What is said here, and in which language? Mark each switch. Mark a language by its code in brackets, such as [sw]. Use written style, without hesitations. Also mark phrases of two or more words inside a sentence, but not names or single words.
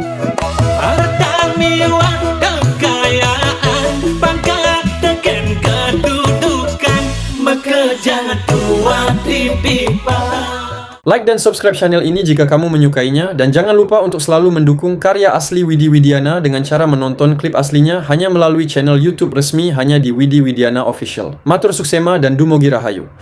[id] Harta mewah kekayaan, pangkat dan kedudukan, maka jangan tua dipipa. Like dan subscribe channel ini jika kamu menyukainya, dan jangan lupa untuk selalu mendukung karya asli Widi Widiana dengan cara menonton klip aslinya hanya melalui channel YouTube resmi hanya di Widi Widiana Official. [ban] Matur suksema dan dumogi rahayu.